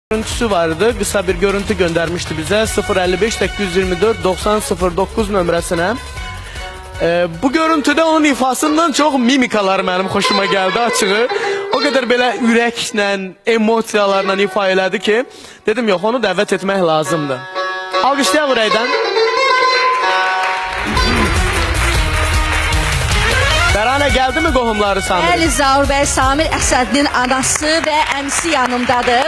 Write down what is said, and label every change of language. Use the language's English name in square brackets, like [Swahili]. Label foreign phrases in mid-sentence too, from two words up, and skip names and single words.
[Turkish] Görüntüsü vardı. Kısa bir görüntü göndermişti bize 055 824 9009 nömrəsinə. Bu görüntüde onun ifasından çok mimikalar [Azerbaijani] mənim xoşuma [Turkish] geldi açığı. O kadar [Azerbaijani] belə ürəklə, emosiyalarla ifa elədi ki, dedim yox, onu dəvət etmək lazımdır. Alqışlayaq ürəkdən. Bəranə gəldi mi qohumları Samir? Bəli, Zaur bəy, Samir Əsədlinin anası və əmisi yanımdadır.